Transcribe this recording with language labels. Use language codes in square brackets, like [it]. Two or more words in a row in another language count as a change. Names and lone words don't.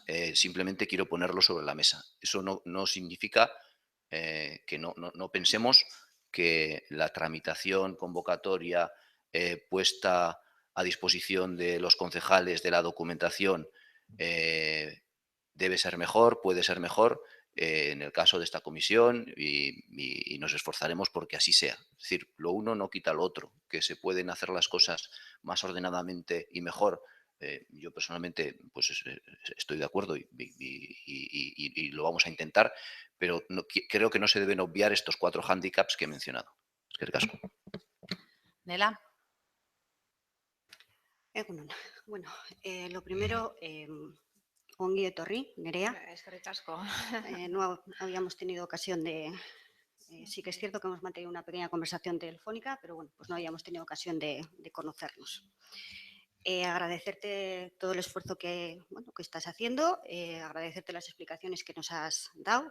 [es] Simplemente quiero ponerlo sobre la mesa. Eso no significa que no pensemos que la tramitación convocatoria puesta a disposición de los concejales de la documentación debe ser mejor, puede ser mejor en el caso de esta comisión y nos esforzaremos porque así sea. Es decir, lo uno no quita lo otro, que se pueden hacer las cosas más ordenadamente y mejor. Yo personalmente pues estoy de acuerdo y lo vamos a intentar, pero creo que no se deben obviar estos 4 hándicaps que he mencionado. [eu] Eskerrik asko. Nela. Egunon. Bueno, [es] lo primero, [eu] ongi etorri, Nerea. Eskerrik asko. [es] No habíamos tenido ocasión de... sí que es cierto que hemos mantenido una pequeña conversación telefónica, pero bueno, pues no habíamos tenido ocasión de conocernos. Agradecerte todo el esfuerzo que estás haciendo, agradecerte las explicaciones que nos has dado.